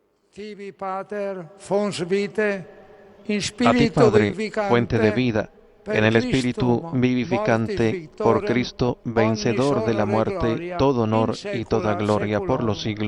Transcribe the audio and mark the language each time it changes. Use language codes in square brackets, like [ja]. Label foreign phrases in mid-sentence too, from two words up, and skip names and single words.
[la] Tibi Pater, fons vitae, in [es] A ti, [la] spiritu [es] Padre, [la] vivificante, [es] fuente de vida, [la] per [es] en el [la] Christum, [es] Espíritu vivificante, [la] mortis [es] por [la] victorem, [es] Cristo, [la] omnis [es] vencedor de la [la] honor et [es] muerte, [la] gloria, [es] todo [la] in [es] honor y toda [la] saecula [es] gloria por los [la] saeculorum.